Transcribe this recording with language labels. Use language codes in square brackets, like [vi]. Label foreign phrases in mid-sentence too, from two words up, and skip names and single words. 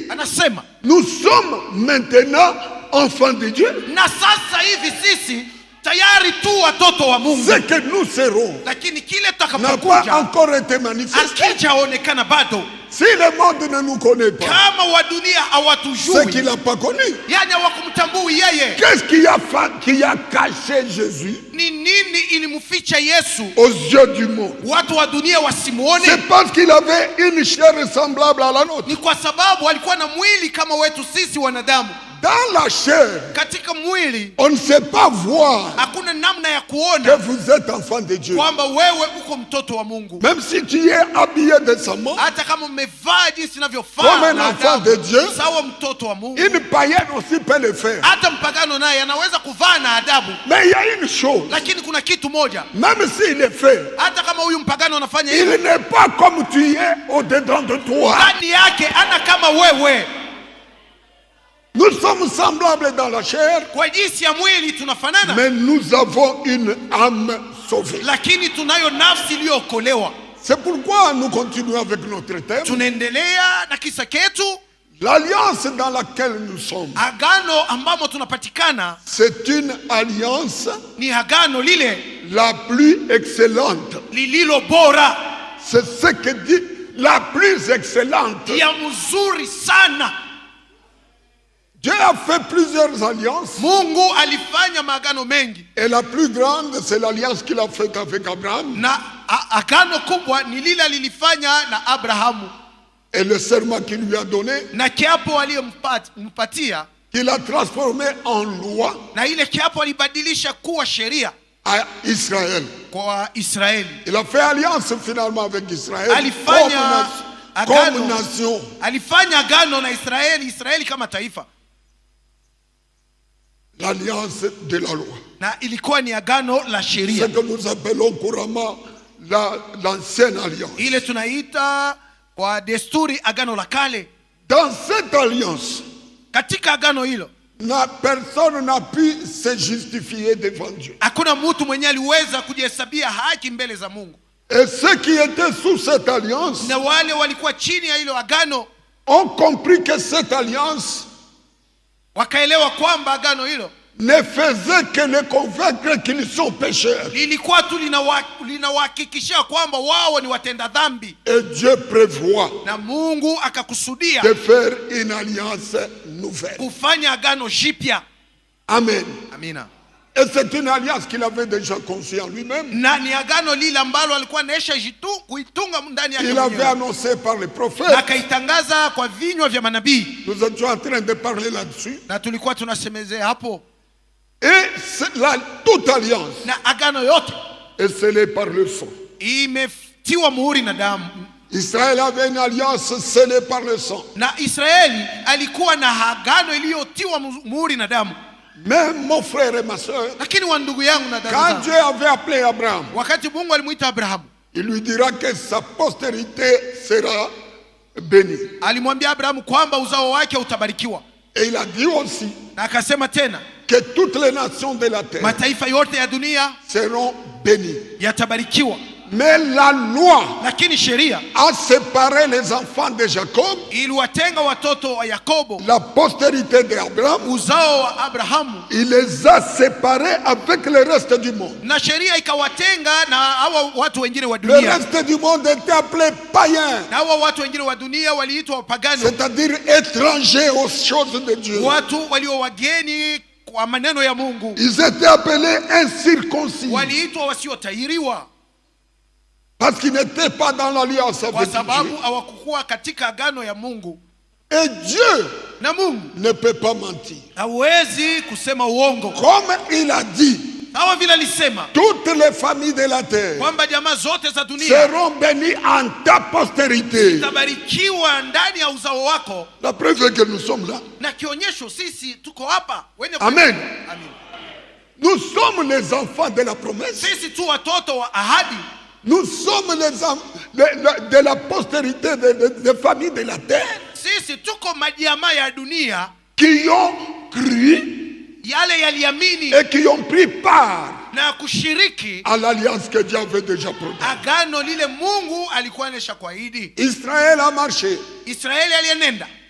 [sw] Anasema, [fr] nous sommes maintenant enfants de Dieu. [sw] na sasa hivi sisi tayari tu watoto wa Mungu, [fr] Ce que nous serons [sw] lakini kile [fr] n'a pas [sw] tutakapokuja [fr] encore été manifesté. [sw] akijaonekana bado. [fr] Si le monde ne nous connaît pas, [sw] Kama wa dunia [fr] c'est qu'il [sw] hawatujui, [fr] n'a pas connu. [sw] yani hawakumtambui yeye, [fr] Qu'est-ce qui a caché Jésus [sw] ni nini ilimficha Yesu [fr] aux yeux du monde? [sw] watu wa dunia wasimuone? [fr] C'est parce qu'il avait une chair semblable à la nôtre. [sw] Ni kwa sababu alikuwa na mwili kama wetu sisi wanadamu. [fr] Dans la chair, [sw] Katika mwili [fr] on ne sait pas voir [sw] hakuna namna ya [fr] que [sw] kuona [fr] vous êtes enfant de Dieu. [sw] kwamba wewe uko mtoto wa Mungu, [fr] Même si tu es habillé décemment, [sw] hata kama umevaa jinsi [fr] comme [sw] inavyofaa [fr] un [sw] na [fr] enfant [sw] adabu, [fr] de Dieu, [sw] sawa mtoto wa Mungu. [fr] une païenne aussi peut le faire. [sw] Hata mpagano naye anaweza kuvaa na adabu, [fr] Mais il y a une chose, [sw] lakini kuna kitu moja, [fr] même s'il le fait, [sw] hata kama huyu mpagano anafanya [fr] il [sw] hivyo, [fr] n'est pas comme tu es au-dedans de toi. [sw] ndani yake ana kama wewe. [fr] Nous sommes semblables dans la chair, [sw] Kwa jinsi ya mwili tunafanana, [fr] mais nous avons une âme sauvée. [sw] lakini tunayo nafsi iliyookolewa. [fr] C'est pourquoi nous continuons avec notre thème. [sw] Tunaendelea na kisa ketu, [fr] L'alliance dans laquelle nous sommes, [sw] agano ambamo tunapatikana [fr] c'est une alliance [sw] ni agano lile [fr] la plus excellente. [sw] lililo bora, [fr] C'est ce que dit la plus excellente. [sw] ya mzuri sana. [fr] Dieu a fait plusieurs alliances [sw] Mungu alifanya maagano mengi, [fr] et la plus grande, c'est l'alliance qu'il a faite avec Abraham [sw] na agano kubwa ni lile alilifanya na Abrahamu, [fr] et le serment qu'il lui a donné, [sw] na kiapo aliyompatia, [fr] qu'il a transformé en loi [sw] na ile kiapo alibadilisha kuwa sheria [fr] à Israël. [sw] kwa Israeli. [fr] Il a fait alliance finalement avec Israël [sw] Alifanya [fr] comme [sw] agano, [fr] nation. [sw] alifanya agano na Israeli kama taifa, [fr] L'alliance de la loi. [sw] na ilikuwa ni agano la [fr] Ce [sw] sheria, [fr] que nous appelons couramment l'ancienne alliance. [sw] ile tunaita kwa desturi agano la kale. [fr] Dans cette alliance, [sw] Katika agano hilo [fr] personne n'a pu se justifier devant Dieu. [sw] Hakuna mtu mwenye aliweza kujihesabia haki mbele za Mungu. [fr] Et ceux qui étaient sous cette alliance [sw] Na wale walikuwa chini ya hilo agano [fr] ont compris que cette alliance [sw] wakaelewa kwamba agano hilo [fr] ne faisait que les convaincre qu'ils sont pécheurs. [sw] lilikuwa tu linawahakikishia kwamba wao ni watenda dhambi. [fr] Et Dieu prévoit [sw] Na Mungu akakusudia [fr] de faire une alliance nouvelle. [sw] kufanya agano jipya. [fr] Amen. [sw] Amina. [fr] Et c'est une alliance qu'il avait déjà conçue en lui-même. [sw] Na ni agano lile ambalo alikuwa anaisha kuitunga ndani yake [fr] Il avait [sw] mwenyewe. [fr] annoncé par les [sw] Na [fr] prophètes. [sw] akaitangaza kwa vinywa vya manabii. [fr] Nous étions en train de parler là-dessus. [sw] Na tulikuwa tunasemezea hapo. [fr] Et toute alliance [sw] Na agano yote [fr] est scellée par le sang. [sw] imetiwa muhuri na damu. [fr] Israël avait une alliance scellée par le sang. [sw] Na Israeli alikuwa na agano iliyotiwa muhuri na damu. [fr] Mais mon frère et ma soeur, [sw] Lakini wa ndugu yangu na dada [fr] quand [sw] zangu, [fr] Dieu avait appelé Abraham, [sw] wakati Mungu alimuita Abrahamu, [fr] il lui dira que sa postérité sera bénie. [sw] alimwambia Abrahamu kwamba uzao wake utabarikiwa. [fr] Et il a dit aussi [sw] Na akasema tena, [fr] que toutes les nations de la terre [sw] mataifa yote ya dunia [fr] seront bénies. [sw] yatabarikiwa. [fr] Mais la loi [sw] Lakini sheria [fr] a séparé les enfants de Jacob, [sw] iliwatenga watoto wa Yakobo, [fr] la postérité d'Abraham, [sw] uzao wa Abrahamu, [fr] il les a séparés avec le reste du monde. [sw] na sheria ikawatenga na hawa watu wengine wa [fr] Le [sw] dunia. [fr] reste du monde était appelé païen, [sw] Na hawa watu wengine wa dunia waliitwa wapagani, [fr] c'est-à-dire étrangers aux choses de Dieu. [sw] watu walio wageni kwa maneno ya Mungu, [fr] Ils étaient appelés incirconcis [sw] waliitwa wasiotahiriwa, [fr] parce qu'ils n'étaient pas dans l'alliance [sw] kwa [fr] avec [sw] sababu [fr] Dieu. [sw] hawakukuwa katika agano ya Mungu. [fr] Et Dieu [sw] Na Mungu [fr] ne peut pas mentir. [sw] hawezi kusema uongo. [fr] Comme il a dit, [sw] Kama vile alisema [fr] toutes les familles de la terre [sw] kwamba jamaa zote za dunia [fr] seront bénies en ta postérité. [sw] zitabarikiwa ndani ya uzao wako. [fr] La preuve est que nous sommes là. [sw] Na kionyesho sisi tuko hapa wenye [fr] Amen. Amen. Nous sommes les enfants de la promesse. [sw] Sisi tu watoto wa ahadi. [fr] Nous sommes les de la postérité des familles de la terre [sw] Sisi tuko majamaa ya dunia [fr] qui ont cru [sw] yale yaliamini [fr] et qui ont pris part [sw] na kushiriki [fr] à l'alliance que Dieu avait déjà promise. [sw] agano lile Mungu alikuwa anesha kuahidi. [fr] Israël a marché. [sw] Israeli alienenda.